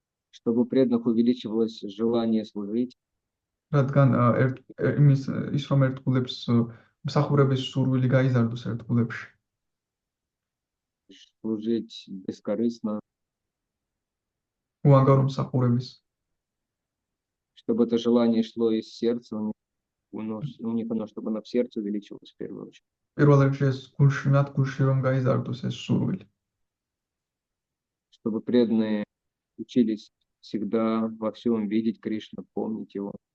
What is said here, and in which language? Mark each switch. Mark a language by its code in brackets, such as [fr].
[ru] чтобы у преданных увеличивалось желание служить, [ka] რადგან ის რომ ერთგულებს მსახურების სურვილი გაიზარდოს ერთგულებში, [ru] служить бескорыстно, [ka] უანგარო მსახურების, [ru] чтобы это желание шло из сердца, у них оно, чтобы оно в сердце увеличивалось в первую очередь. [ka] პირველ რიგში ეს მათ გულში რომ გაიზარდოს ეს სურვილი, [ru] Чтобы преданные учились всегда во всем видеть Кришну, помнить его.